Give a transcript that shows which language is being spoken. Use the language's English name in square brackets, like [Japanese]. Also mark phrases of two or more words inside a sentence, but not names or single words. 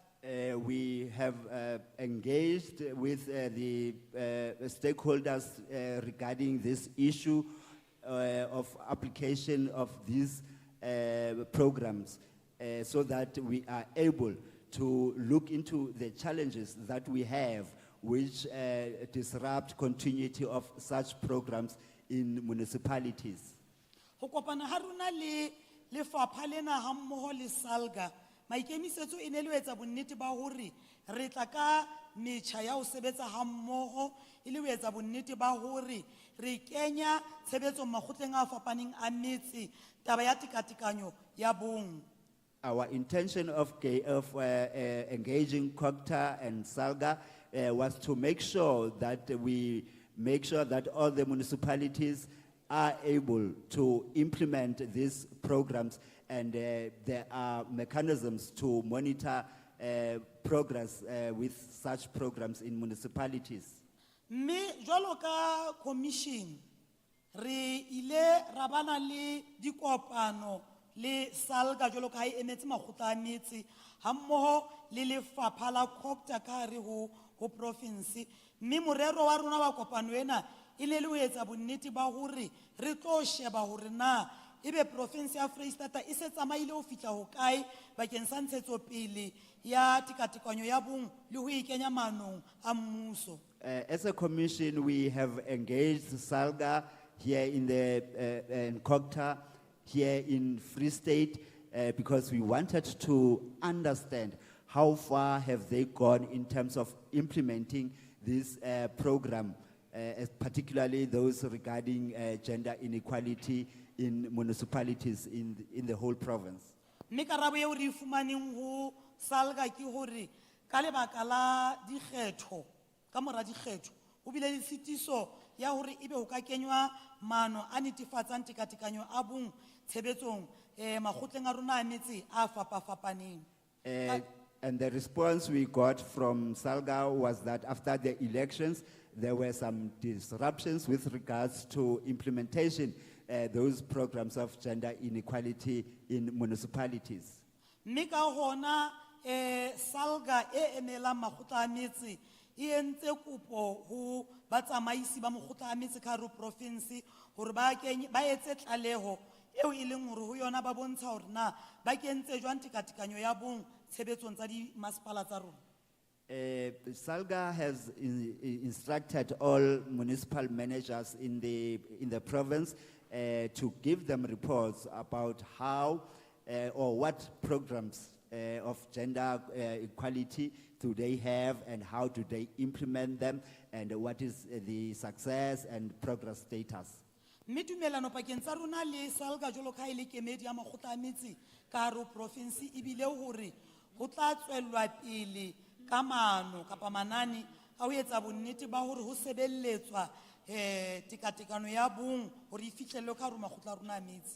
[English] We have engaged with the stakeholders regarding this issue of application of these programs, so that we are able to look into the challenges that we have which disrupt continuity of such programs in municipalities. [Southern Sotho] Ho kopana ha rona le lefapha lena ha mmoho le SALGA, maikemisetso e ne le ho etsa bonnete ba hore re tla ka metjha ya ho sebetsa ha mmoho e le ho etsa bonnete ba hore re kenya tshebetso makgotleng a fapaneng a metse taba ya tekatekanyo ya bong. [English] Our intention of engaging COGTA and SALGA was to make sure that we make sure that all the municipalities are able to implement these programs, and there are mechanisms to monitor progress with such programs in municipalities. [Southern Sotho] Mme jwalo ka commission re ile ra bana le dikopano le SALGA jwalo ka ha e emetse makgotla a metse ha mmoho le lefapha la COGTA ka hare ho province. Mme morero wa rona wa kopano ena e ne le ho etsa bonnete ba hore re tlo sheba hore na ebe province ya Freystata e se tsamaile ho fihla ho kae bakeng sa ntshetsopele ya tekatekanyo ya bong le ho ikenya maanong a mmuso. [English] As a commission, we have engaged SALGA here in COGTA, here in Free State, because we wanted to understand how far have they gone in terms of implementing this program, particularly those regarding gender inequality in municipalities in the whole province. [Southern Sotho] Mme karabo eo re fumaneng ho SALGA ke hore ka lebaka la dikgetho ka mora dikgetho ho bile le tshitiso ya hore ebe ho ka kenywa maano a netefatsang tekatekanyo a bong tshebetsong makgotleng a rona a metse a fapafapaneng. [English] And the response we got from Salga was that after the elections, there were some disruptions with regards to implementation, those programs of gender inequality in municipalities. [Southern Sotho] Mme ka hona salga e emelang makgotla a metse e entse kopo ho batsamaisi ba mokgotla a metse ka hare ho province hore ba etse tlaleho eo e leng hore ho yona ba bontsha hore na ba kentse jwang tekatekanyo ya bong tshebetsong tsa di masepala tsa rona. [English] Salga has instructed all municipal managers in the province to give them reports about how or what programs of gender equality do they have and how do they implement them and what is the success and progress status. [Southern Sotho] Mme tumelano pakeng tsa rona le salga jwalo ka ha e le kemedi ya makgotla a metse ka hare ho province e bile hore ho tla tswellwa pele ka maano kapa manane a ho etsa bonnete ba hore ho sebelletswa tekatekano ya bong hore e fihlellwe ka hare ho makgotla a rona a metse.